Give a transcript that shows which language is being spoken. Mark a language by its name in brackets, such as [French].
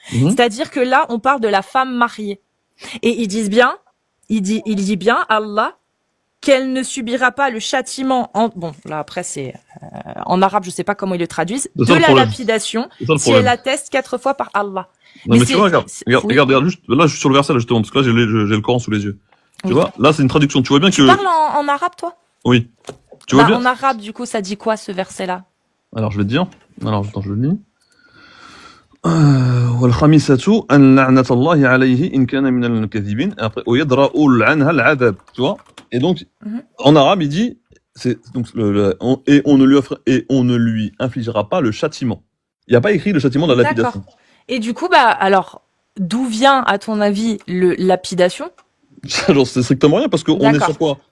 [French] C'est-à-dire que là, on parle de la femme mariée. Et il dit bien, Allah, qu'elle ne subira pas le châtiment bon là après c'est en arabe je sais pas comment ils le traduisent de la lapidation si elle atteste 4 fois par Allah. Non mais tu vois regarde juste là je suis sur le verset là justement parce que là j'ai le Coran sous les yeux. Tu vois là c'est une traduction, tu vois bien que tu parles en arabe toi? Oui. Tu vois bien en arabe du coup ça dit quoi ce verset là? Alors je vais te dire. Alors attends je le lis. [Arabic] والخامسة أن لعنة الله عليه إن كان من الكاذبين. Après ويدرأ عنها العذاب. [French] Tu vois? Et donc, en arabe, il dit, et on ne lui infligera pas le châtiment. Il n'y a pas écrit le châtiment de la lapidation. D'accord. Et du coup, alors, d'où vient, à ton avis, lapidation? Genre, c'est strictement rien, parce qu'on est sur quoi?